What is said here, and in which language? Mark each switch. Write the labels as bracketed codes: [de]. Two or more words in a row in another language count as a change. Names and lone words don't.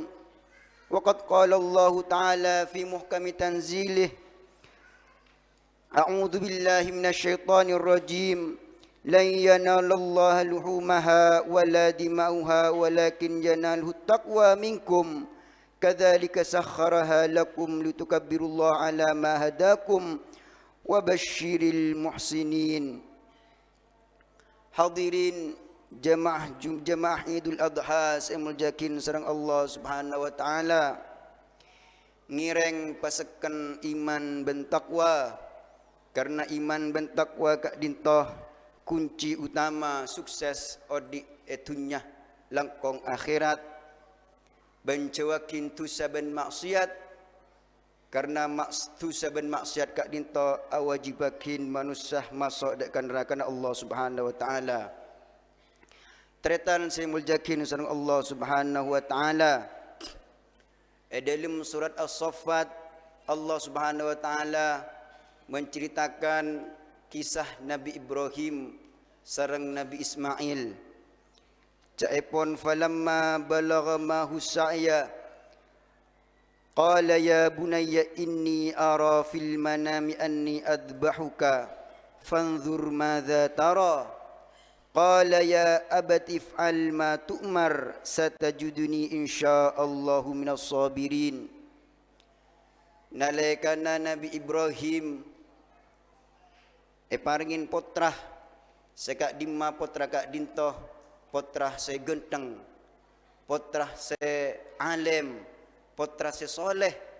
[ar] وقد قال الله تعالى في محكم تنزيله أعوذ بالله من الشيطان الرجيم لن ينال الله لحومها ولا دماؤها ولكن يناله التقوى منكم كذلك سخرها لكم لتكبروا الله على ما هداكم وبشر المحسنين. [mad] Hadirin jemaah Idul Adha saya muljakin sareng [ar] الله سبحانه وتعالى [mad] ngireng paseken iman ben takwa karena iman ben takwa kak dintoh kunci utama sukses odi etunya langkong akhirat bencewakin tu saben maksiat karena tu saben maksiat kak dinto awajibakin manusia masuk dekat neraka [ar] الله سبحانه وتعالى. [mad] Tretan saya muljakin sareng [ar] الله سبحانه وتعالى. [id] Dalam surat As-Saffat [ar] الله سبحانه وتعالى [id] menceritakan kisah Nabi Ibrahim sareng Nabi Ismail. [ar] Caipun فلما بلغ معه السعي قال يا بني إني أرى في المنام أني أذبحك فانظر ماذا ترى قال يا أبت افعل ما تؤمر ستجدني إن شاء الله من الصابرين. [mad] Nalekana Nabi Ibrahim paringin potrah sekak dimma potra kak dintoh potrah se genteng potrah se alim potra se soleh.